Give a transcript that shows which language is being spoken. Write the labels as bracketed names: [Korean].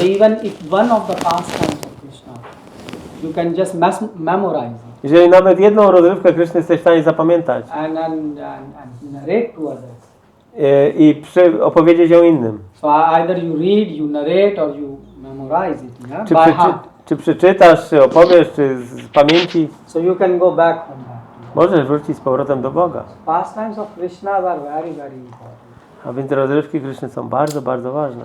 [English] So even if one of the pastimes of Krishna, you can just memorize it. [Polish] Jeżeli nawet jedną rozrywkę Kryszny jesteś w stanie zapamiętać [English] And narrate to others. [Polish] I opowiedzieć ją innym. [English] So either you read, you narrate, or you memorize it, yeah? [Polish] Czy, [English] By heart. [Polish] czy przeczytasz, czy opowiesz, czy z pamięci, [English] So you can go back from that. [Polish] możesz wrócić z powrotem do Boga. [English] Pastimes of Krishna are very, very important. [Polish] A więc rozrywki Kryszny są bardzo, bardzo ważne.